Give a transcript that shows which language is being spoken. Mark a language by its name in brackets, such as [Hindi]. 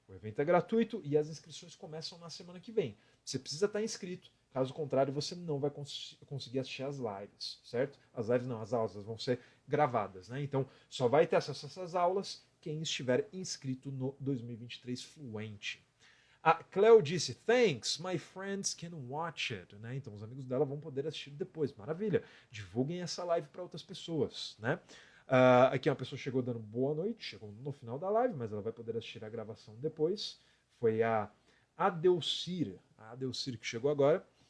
[Portuguese] O evento é gratuito e as inscrições começam na semana que vem. Você precisa estar inscrito, caso contrário você não vai conseguir assistir as lives, certo? As lives não, as aulas vão ser gravadas, né? Então só vai ter acesso a essas aulas quem estiver inscrito no 2023 Fluente. A Cleo disse, [English] thanks, my friends can watch it. [Portuguese] Né? Então os amigos dela vão poder assistir depois. Maravilha. Divulguem essa live para outras pessoas. Né? Aqui uma pessoa chegou dando boa noite, chegou no final da live, mas ela vai poder assistir a gravação depois. Foi a Adelcir que chegou agora.